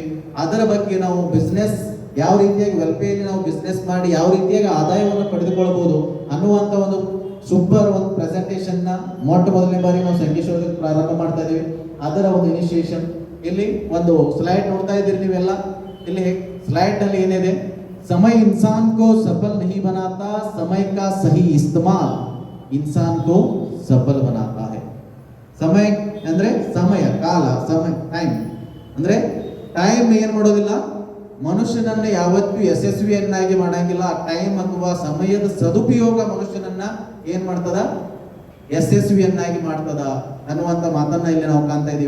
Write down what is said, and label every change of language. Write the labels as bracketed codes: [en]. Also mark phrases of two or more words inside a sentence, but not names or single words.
[kn] ಅದರ ಬಗ್ಗೆ ನಾವು ಬಿಸ್ನೆಸ್ ಯಾವ ರೀತಿಯಾಗಿ ವೆಲ್ಪೇಯಲ್ಲಿ ನಾವು ಬಿಸ್ನೆಸ್ ಮಾಡಿ ಯಾವ ರೀತಿಯಾಗಿ ಆದಾಯವನ್ನು ಪಡೆದುಕೊಳ್ಳಬಹುದು ಅನ್ನುವಂತ ಒಂದು ಸೂಪರ್ ಒಂದು ಪ್ರೆಸೆಂಟೇಶನ್ ನ ಮೊಟ್ಟ ಮೊದಲನೇ ಬಾರಿ ನಾವು ಸಂಕೇಶ್ವರದಲ್ಲಿ ಪ್ರಾರಂಭ ಮಾಡ್ತಾ ಇದೀವಿ. ಅದರ ಒಂದು ಇನಿಷಿಯೇಷನ್. ಇಲ್ಲಿ ಒಂದು ಸ್ಲೈಡ್ ನೋಡ್ತಾ ಇದ್ದೀರಿ ನೀವೆಲ್ಲ. ಇಲ್ಲಿ ಸ್ಲೈಡ್ ನಲ್ಲಿ ಏನಿದೆ, [hi] समय इंसान को सफल नहीं बनाता, समय का सही इस्तेमाल इंसान को सफल बनाता है. [kn] ಸಮಯ ಅಂದ್ರೆ ಸಮಯ, ಕಾಲ, ಸಮಯ, ಟೈಮ್ ಅಂದ್ರೆ ಟೈಮ್ ಏನ್ ಮಾಡೋದಿಲ್ಲ, ಮನುಷ್ಯನನ್ನ ಯಾವತ್ತೂ ಯಶಸ್ವಿಯನ್ನಾಗಿ ಮಾಡಂಗಿಲ್ಲ. ಆ ಟೈಮ್ ಅಥವಾ ಸಮಯದ ಸದುಪಯೋಗ ಮನುಷ್ಯನನ್ನ ಏನ್ ಮಾಡ್ತದ, ಯಶಸ್ವಿಯನ್ನಾಗಿ ಮಾಡ್ತದ ಅನ್ನುವಂತ ಮಾತನ್ನ ಇಲ್ಲಿ ನಾವು ಕಾಣ್ತಾ ಇದೀವಿ.